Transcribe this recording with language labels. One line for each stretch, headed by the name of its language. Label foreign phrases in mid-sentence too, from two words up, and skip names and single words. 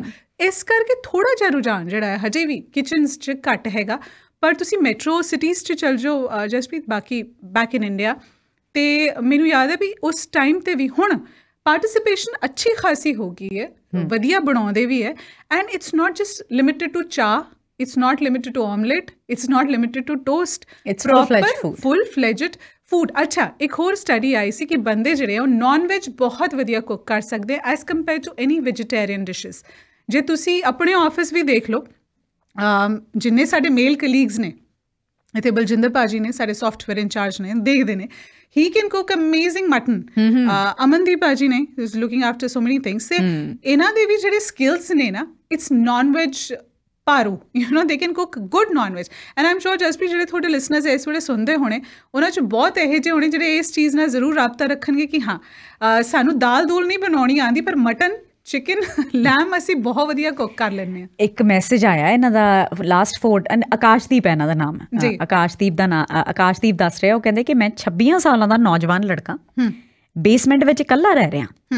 Punjabi: ਇਸ ਕਰਕੇ ਥੋੜ੍ਹਾ ਜਿਹਾ ਰੁਝਾਨ ਜਿਹੜਾ ਹੈ ਹਜੇ ਵੀ ਕਿਚਨਸ 'ਚ ਘੱਟ ਹੈਗਾ. ਪਰ ਤੁਸੀਂ
English: metro cities
Punjabi: 'ਚ ਚੱਲ ਜਾਓ ਜਸਪ੍ਰੀਤ, ਬਾਕੀ
English: back in India,
Punjabi: ਅਤੇ ਮੈਨੂੰ ਯਾਦ ਹੈ ਵੀ ਉਸ ਟਾਈਮ 'ਤੇ ਵੀ ਹੁਣ ਪਾਰਟੀਸਿਪੇਸ਼ਨ ਅੱਛੀ ਖਾਸੀ ਹੋ ਗਈ ਹੈ, ਵਧੀਆ ਬਣਾਉਂਦੇ ਵੀ ਹੈ.
English: and it's not just limited to chai, it's not limited to omelette, it's not limited to toast, it's proper full-fledged food.
Punjabi: ਅੱਛਾ, ਇੱਕ ਹੋਰ ਸਟੱਡੀ ਆਈ ਸੀ ਕਿ ਬੰਦੇ ਜਿਹੜੇ ਆ ਉਹ
English: non veg
Punjabi: ਬਹੁਤ ਵਧੀਆ ਕੁੱਕ ਕਰ ਸਕਦੇ
English: as compare to any vegetarian dishes.
Punjabi: ਜੇ ਤੁਸੀਂ ਆਪਣੇ ਆਫਿਸ ਵੀ ਦੇਖ ਲਓ, ਜਿੰਨੇ ਸਾਡੇ
English: male colleagues
Punjabi: ਨੇ, ਇੱਥੇ ਬਲਜਿੰਦਰ ਭਾਜੀ ਨੇ ਸਾਡੇ
English: software incharge
Punjabi: ਨੇ, ਦੇਖਦੇ ਨੇ,
English: he can cook amazing mutton.
Punjabi: ਅਮਨਦੀਪ ਭਾਜੀ ਨੇ
English: is looking after so many things.
Punjabi: ਇਹਨਾਂ ਦੇ ਵੀ ਜਿਹੜੇ ਸਕਿੱਲਸ ਨੇ ਨਾ,
English: it's non-veg ਭਾਰੂ, you know, they can cook good non veg. and I am sure
Punjabi: ਜਸਪ੍ਰੀਤ ਜਿਹੜੇ ਤੁਹਾਡੇ ਲਿਸਨਰਸ ਇਸ ਵੇਲੇ ਸੁਣਦੇ ਹੋਣੇ, ਉਹਨਾਂ 'ਚ ਬਹੁਤ ਇਹੋ ਜਿਹੇ ਹੋਣੇ ਜਿਹੜੇ ਇਸ ਚੀਜ਼ ਨਾਲ ਜ਼ਰੂਰ ਰਾਬਤਾ ਰੱਖਣਗੇ ਕਿ ਹਾਂ ਸਾਨੂੰ ਦਾਲ ਦੂਲ ਨਹੀਂ ਬਣਾਉਣੀ ਆਉਂਦੀ, ਪਰ ਮਟਨ, ਚਿਕਨ, ਲੈਮ ਅਸੀਂ ਬਹੁਤ ਵਧੀਆ ਕੁੱਕ ਕਰ ਲੈਂਦੇ ਹਾਂ. ਇੱਕ ਮੈਸੇਜ ਆਇਆ ਇਹਨਾਂ ਦਾ ਲਾਸਟ 4, ਆਕਾਸ਼ਦੀਪ ਹੈ ਇਹਨਾਂ ਦਾ ਨਾਮ, ਆਕਾਸ਼ਦੀਪ ਦੱਸ ਰਿਹਾ, ਉਹ ਕਹਿੰਦੇ ਕਿ ਮੈਂ 26 ਸਾਲਾਂ ਦਾ ਨੌਜਵਾਨ ਲੜਕਾ ਬੇਸਮੈਂਟ ਵਿੱਚ ਇਕੱਲਾ ਰਹਿ ਰਿਹਾ.